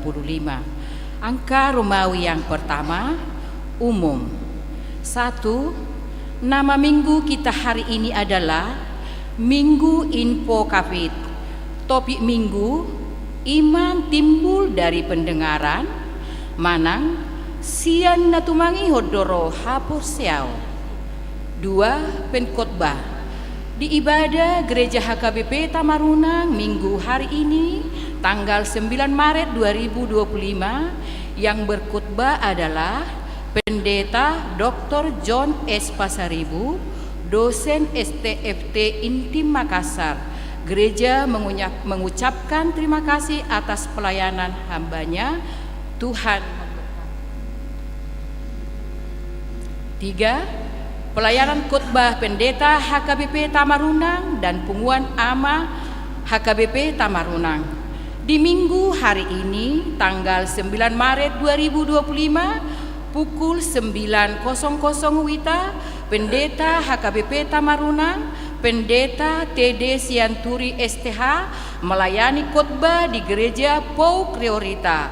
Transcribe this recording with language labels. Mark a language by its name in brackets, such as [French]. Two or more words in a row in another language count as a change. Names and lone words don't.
[Indonesian] Angka Romawi yang pertama, umum. 1. Nama minggu kita hari ini adalah Minggu Info Kapit. Topik minggu, iman timbul dari pendengaran, manang sian natumangi hodoro hapur siau. 2. Pengkhotbah. Di ibadah Gereja HKBP Tamarunang Minggu hari ini tanggal 9 Maret 2025 yang berkhotbah adalah Pendeta Dr. John S. Pasaribu, dosen STFT Intim Makassar. Gereja mengucapkan terima kasih atas pelayanan hambanya. Tuhan memberkati. 3. Pelayanan khotbah Pendeta HKBP Tamarunang dan Punguan Ama HKBP Tamarunang. Di minggu hari ini tanggal 9 Maret 2025 pukul 9.00 WITA, Pendeta HKBP Tamarunang, Pendeta TD Sianturi STH melayani khotbah di Gereja Pou Kriorita.